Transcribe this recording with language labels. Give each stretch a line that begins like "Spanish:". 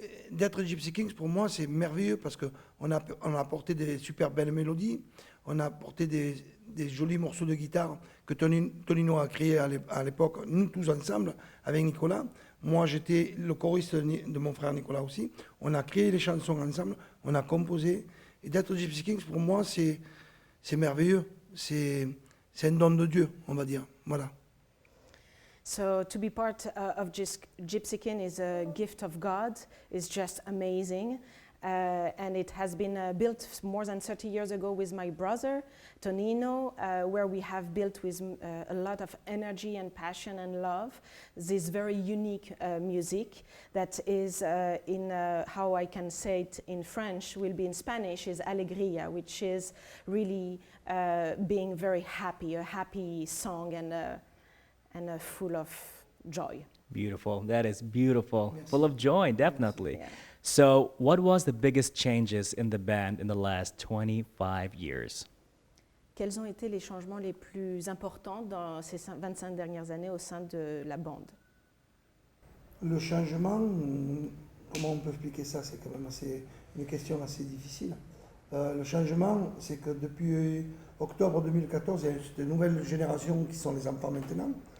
French: D'être Gypsy Kings, pour moi, c'est merveilleux parce qu'on a apporté des super belles mélodies, on a apporté des jolis morceaux de guitare que Tonino a créés à l'époque, nous tous ensemble, avec Nicolas. Moi, j'étais le choriste de mon frère Nicolas aussi. On a créé les chansons ensemble, on a composé. Et d'être Gypsy Kings, pour moi, c'est merveilleux. C'est un don de Dieu, on va dire. Voilà.
English: So to be part of Gypsy King is a gift of God. It's just amazing. And it has been built more than 30 years ago with my brother, Tonino, where we have built with a lot of energy and passion and love this very unique music that is in, how I can say it in French, will be in Spanish, is alegría, which is really being very happy, a happy song and full of joy. Beautiful. That is beautiful. Yes. Full of joy, definitely. Yes. Yeah. So, what was the biggest changes in the band in the last 25 years?
French: Quels ont été les changements les plus importants dans ces 25 dernières années au sein de la bande? Le changement, comment on peut expliquer ça? C'est quand même une question assez difficile. Le changement, c'est que depuis octobre 2014, il y a cette nouvelle génération qui sont les enfants maintenant.